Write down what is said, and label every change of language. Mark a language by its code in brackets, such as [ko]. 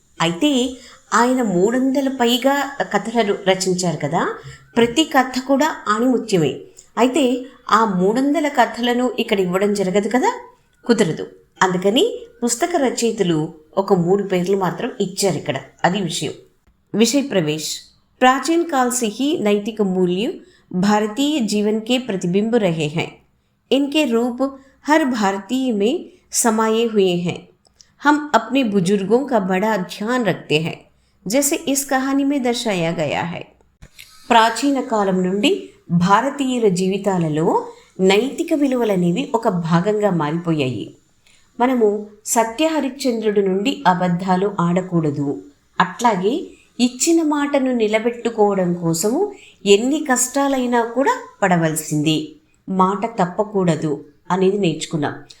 [te] అయితే ఆయన 300 పైగా కథలను రచించారు కదా, ప్రతి కథ కూడా ఆణిముత్యమే. అయితే ఆ 300 కథలను ఇక్కడ ఇవ్వడం జరగదు కదా, కుదరదు. అందుకని పుస్తక రచయితలు ఒక 3 పేర్లు మాత్రం ఇచ్చారు ఇక్కడ. అది విషయ ప్రవేश। [hi] प्राचीन काल से ही नैतिक मूल्य भारतीय जीवन के प्रतिबिंब रहे हैं। इनके रूप हर भारतीय में समाये हुए हैं। हम अपने बुजुर्गों का बड़ा ध्यान रखते हैं, जैसे इस कहानी में दर्शाया गया है। [te] ప్రాచీన కాలం నుండి భారతీయుల జీవితాలలో నైతిక విలువలనేవి ఒక భాగంగా మారిపోయాయి. మనము సత్య హరిశ్చంద్రుడి నుండి అబద్ధాలు ఆడకూడదు, అట్లాగే ఇచ్చిన మాటను నిలబెట్టుకోవడం కోసము ఎన్ని కష్టాలైనా కూడా పడవలసింది, మాట తప్పకూడదు అనేది నేర్చుకున్నాం.